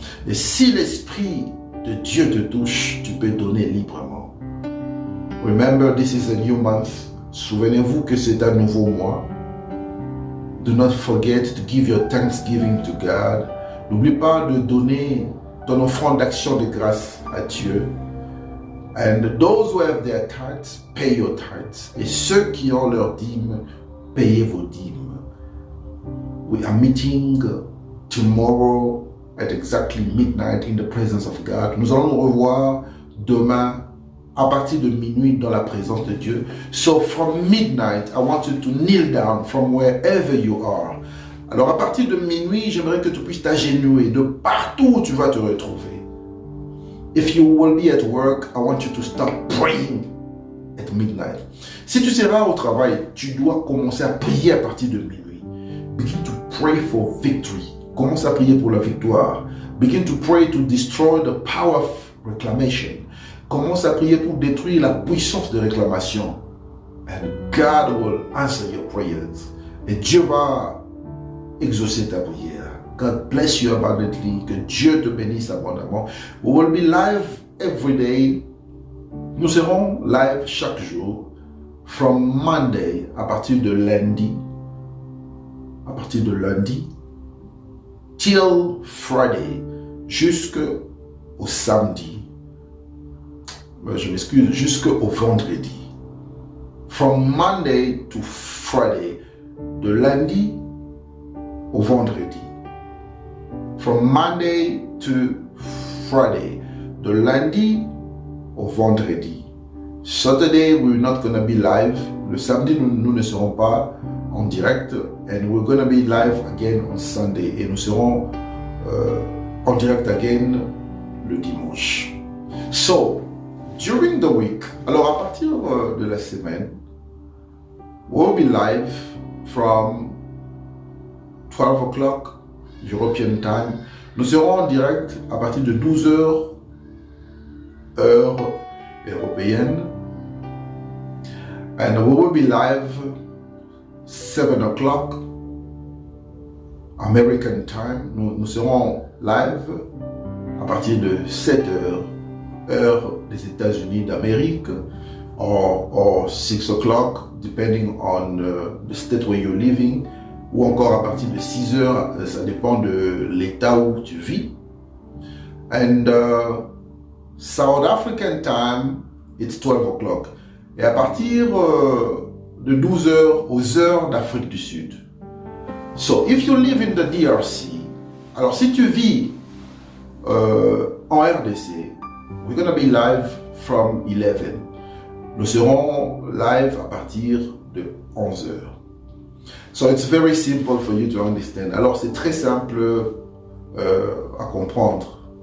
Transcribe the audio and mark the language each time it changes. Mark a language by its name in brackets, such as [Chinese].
[French] Et si l'Esprit de Dieu te touche, tu peux donner librement. [English] Remember, this is a new month. [French] Souvenez-vous que c'est un nouveau mois. [English] Do not forget to give your thanksgiving to God. [French] N'oublie pas de donner ton offrande d'action de grâce à Dieu. [English] And those who have their tithes, pay your tithes. [French] Et ceux qui ont leurs dîmes, payez vos dîmes. [English] We are meeting tomorrow at exactly midnight in the presence of God. [French] Nous allons nous revoir demain à partir de minuit dans la présence de Dieu. [English] So from midnight, I want you to kneel down from wherever you are. [French] Alors à partir de minuit, j'aimerais que tu puisses t'agenouiller de partout où tu vas te retrouver. [English] If you will be at work, I want you to start praying at midnight. [French] Si tu seras au travail, tu dois commencer à prier à partir de minuit. [English] Begin to pray for victory. [French] Commence à prier pour la victoire. [English] Begin to pray to destroy the power of reclamation. [French] Commence à prier pour détruire la puissance de réclamation. [English] And God will answer your prayers. [French] Et Dieu va exaucer ta prière. [English] God bless you abundantly. [French] Que Dieu te bénisse abondamment. [English] We will be live every day. [French] Nous serons live chaque jour. [English] From Monday, [French] à partir de lundi. À partir de lundi. [English] Till Friday. [French] Jusqu'au samedi. Je m'excuse, jusqu'au vendredi. [English] From Monday to Friday. [French] De lundi au vendredi. [English] From Monday to Friday. [French] De lundi au vendredi. [English] Saturday, we're not going to be live. [French] Le samedi, nous ne serons pas en direct. [English] And we're going to be live again on Sunday. [French] Et nous serons en direct again le dimanche. [English] So, during the week, [French] alors à partir de la semaine, [English] we'll be live from 12 o'clock European time. [French] Nous serons en direct à partir de 12 heures heure européenne. [English] And we will be live 7 o'clock American time. [French] Nous serons live à partir de 7 heures heure des États-Unis d'Amérique, [English] or 6 o'clock, depending on the state where you're living, [French] ou encore à partir de 6 heures, ça dépend de l'état où tu vis. [English] And South African time, it's 12 o'clock. [French] Et à partir de 12 heures aux heures d'Afrique du Sud. [English] So, if you live in the DRC, [French] alors si tu vis en RDC, [English] we're going to be live from 11. [French] Nous serons live à partir de 11 heures. [English] So it's very simple for you to understand. [French] Alors c'est très simple à comprendre.